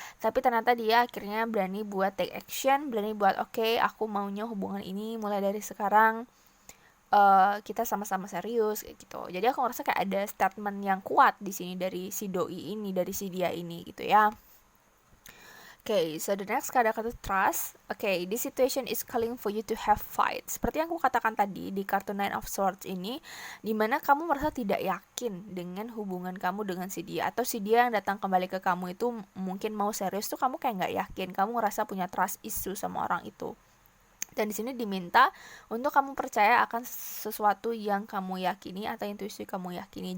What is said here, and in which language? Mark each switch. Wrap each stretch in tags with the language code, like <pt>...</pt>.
<id>Tapi ternyata dia akhirnya berani buat</id> <en>take action,</en> <id>berani buat oke, aku maunya hubungan ini mulai dari sekarang kita sama-sama serius kayak gitu. Jadi aku ngerasa kayak ada statement yang kuat di sini dari si doi ini, dari si dia ini gitu ya.</id> <en>Okay, so the next card kartu trust. Okay, this situation is calling for you to have fight.</en> <id>Seperti yang aku katakan tadi di kartu Nine of Swords ini, dimana kamu merasa tidak yakin dengan hubungan kamu dengan si dia, atau si dia yang datang kembali ke kamu itu mungkin mau serius tuh kamu kayak nggak yakin, kamu ngerasa punya trust issue sama orang itu. Dan di sini diminta untuk kamu percaya akan sesuatu yang kamu yakini atau intuisi kamu yakini.</id>